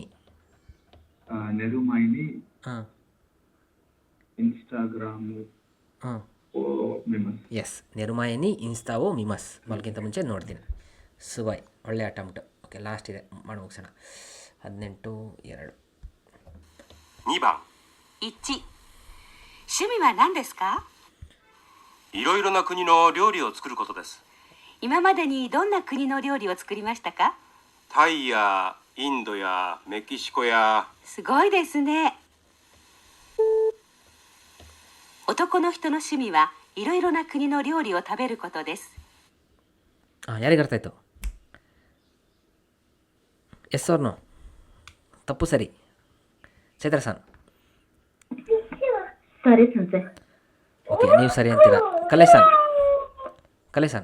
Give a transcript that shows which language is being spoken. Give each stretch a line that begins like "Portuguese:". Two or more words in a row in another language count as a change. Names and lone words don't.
Japanese: ನೆರುಮಾಯಿನಿ
Kannada: ಹಾಂ
Japanese: ಇನ್ಸ್ಟಾಗ್ರಾಮು
Kannada: ಹಾಂ
Japanese: ಮಿಮಸ್.
Kannada: ಎಸ್,
Japanese: 寝る前に インスタを 見ます.
Kannada: ಮಲಗಿಂತ ಮುಂಚೆ ನೋಡ್ತೀನಿ. ಸುಬಾಯ್, ಒಳ್ಳೆ ಅಟೆಂಪ್ಟ್. ಓಕೆ, ಲಾಸ್ಟ್ ಇದೆ, ಮಾಡಿ ಮುಗಿಸೋಣ. 18-2.
Japanese: 2 番 1、趣味は何ですか？いろいろな国の料理を作ることです。今までにどんな国の料理を作りましたか？タイやインドやメキシコや。すごいですね。男の人の趣味はいろいろな国の料理を食べることです。
Kannada: ಯಾರಿಗೆ ಅರ್ಥ ಆಯಿತು?
English: yes or no?
Kannada: ತಪ್ಪು ಸರಿ. ಚೈತ್ರ ಸನ್. ಸರಿ ಸಂಸೆ. ಓಕೆ, ನೀವು ಸರಿ ಅಂತೀರಾ. ಕಲೇಶನ್.